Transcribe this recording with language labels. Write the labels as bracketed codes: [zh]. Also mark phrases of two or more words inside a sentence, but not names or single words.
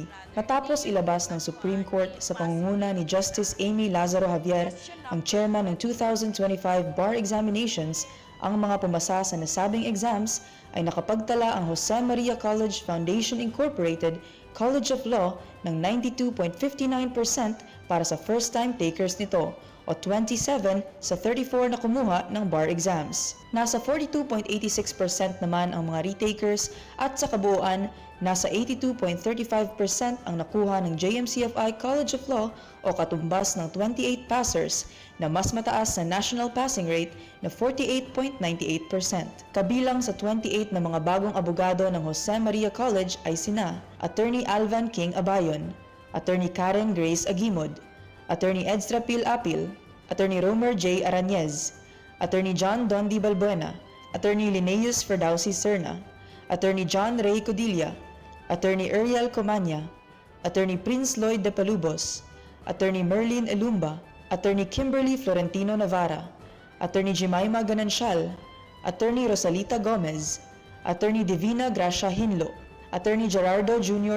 [tl] Matapos ilabas ng Supreme Court sa pangunguna ni Justice Amy Lazaro Javier, ang chairman ng 2025 [en] bar examinations, [tl] ang mga pumasa sa nasabing exams ay nakapagtala ang Jose Maria College Foundation Incorporated College of Law ng 92.59% para sa [en] first-time takers [tl] nito o 27 sa 34 na kumuha ng [en] bar exams. [tl] Nasa 42.86% naman ang mga retakers at sa kabuuan, nasa 82.35% ang nakuha ng JMCFI College of Law o katumbas ng 28 passers na mas mataas sa [en] national passing rate [tl] na 48.98%. Kabilang sa 28 na mga bagong abogado ng Jose Maria College ay sina Attorney Alvan King Abayon, Attorney Karen Grace Agimod, Attorney Edstra Pil Apil, Attorney Romer J. Aranez, Attorney John Dondi Balbuena, Attorney Linnaeus Ferdowsi Serna, Attorney John Ray Codilla, Attorney Ariel Comania, Attorney Prince Lloyd de Palubos, Attorney Merlin Elumba, Attorney Kimberly Florentino Navarra, Attorney Jemima Ganancial, Attorney Rosalita Gomez, Attorney Divina Gracia Hinlo, Attorney Gerardo Jr.